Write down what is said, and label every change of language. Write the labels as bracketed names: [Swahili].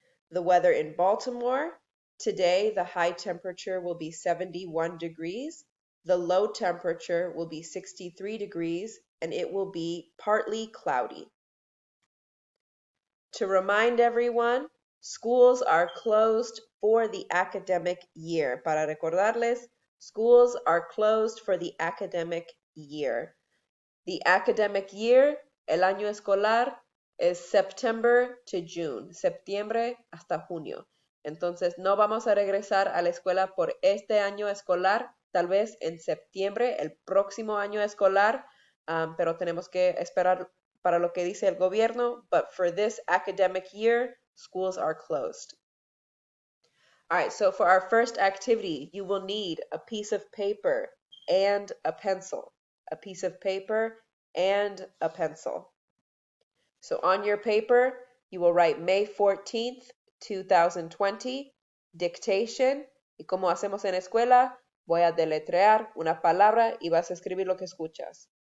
[English] The weather in Baltimore. Today, the high temperature will be 71 degrees, the low temperature will be 63 degrees, and it will be partly cloudy. To remind everyone, schools are closed for the academic year. [Spanish] Para recordarles, [English] schools are closed for the academic year. The academic year, [Spanish] el año escolar, es [English] September to June, [Spanish] septiembre hasta junio. Entonces, no vamos a regresar a la escuela por este año escolar, tal vez en septiembre, el próximo año escolar, pero tenemos que esperar para lo que dice el gobierno, [English] but for this academic year, schools are closed. All right, so for our first activity, you will need a piece of paper and a pencil. A piece of paper and a pencil. So on your paper, you will write May 14th, 2020, dictation, [Spanish] y como hacemos en escuela, voy a deletrear una palabra y vas a escribir lo que escuchas.